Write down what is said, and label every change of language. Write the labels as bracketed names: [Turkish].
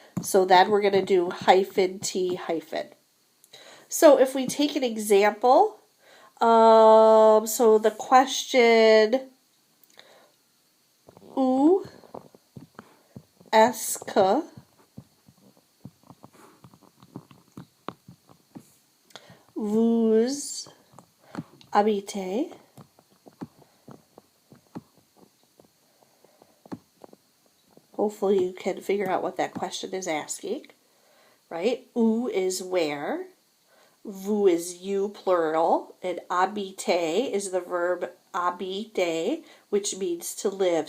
[English] So then we're going to do hyphen T hyphen. So if we take an example, so the question, [French] où est-ce que vous habitez? [English] Hopefully you can figure out what that question is asking, right? Où is where. Vous is you, plural, and habiter is the verb habiter, which means to live.